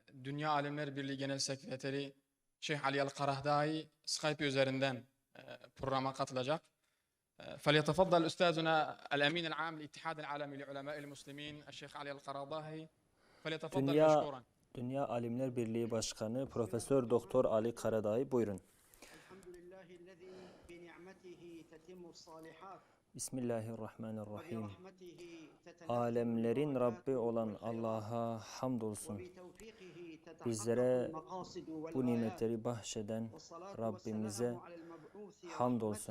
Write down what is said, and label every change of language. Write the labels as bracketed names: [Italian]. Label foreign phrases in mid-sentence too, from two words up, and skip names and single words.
[Turkish] Dünya Alimler Birliği Genel Sekreteri Şeyh Ali El-Karahdai Skype üzerinden programa katılacak. [Arabic] فليتفضل أستاذنا الأمين العام للاتحاد العالمي لعلماء المسلمين الشيخ علي القرضاهي فليتفضل [Turkish] Dünya [Arabic] مشكورا. [Turkish] Dünya Alimler Birliği Başkanı Profesör Doktor Ali Karadağ, buyurun. Bismillahirrahmanirrahim. Alemlerin Rabbi olan Allah'a hamdolsun. Bizlere bu nimetleri bahşeden Rabbimize hamdolsun.